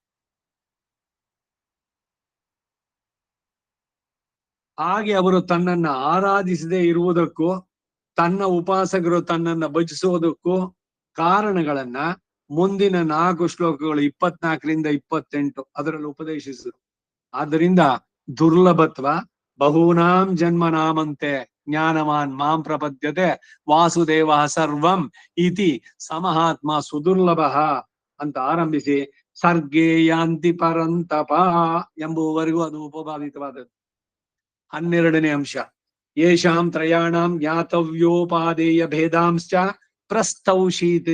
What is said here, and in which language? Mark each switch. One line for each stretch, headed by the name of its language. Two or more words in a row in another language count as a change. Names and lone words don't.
Kannada: ಹಾಗೆ ಅವರು ತನ್ನನ್ನ ಆರಾಧಿಸದೇ ಇರುವುದಕ್ಕೂ ತನ್ನ ಉಪಾಸಕರು ತನ್ನನ್ನ ಭಜಿಸುವುದಕ್ಕೂ ಕಾರಣಗಳನ್ನ ಮುಂದಿನ 4 ಶ್ಲೋಕಗಳು 24-28 ಅದರಲ್ಲಿ ಉಪದೇಶಿಸಿದರು.
Sanskrit: ಆದ್ದರಿಂದ ದುರ್ಲಭತ್ವ ಬಹೂನಾಂ ಜನ್ಮನಾಮಂತೆ ಜ್ಞಾನವಾನ್ ಮಾಂ ಪ್ರಪದ್ಯತೆ ವಾಸುದೇವ ಸರ್ವಂ ಇತಿ ಸಮಹಾತ್ಮ ಸುದುರ್ಲಭ
Kannada: ಅಂತ ಆರಂಭಿಸಿ
Sanskrit: ಸರ್ಗೇ ಯಾಂತಿ ಪರಂತಪ
Kannada: ಎಂಬುವವರೆಗೂ ಅದು ಉಪಭಾವಿತವಾದದ್ದು. 12ನೇ ಅಂಶ
Sanskrit: ಯೇಷಾಂ ತ್ರಯಾಣಾಂ ಜ್ಞಾತವ್ಯೋಪಾದೇಯ ಭೇದಾಂಶ್ಚ ಪ್ರಸ್ತೌಷೀತ್.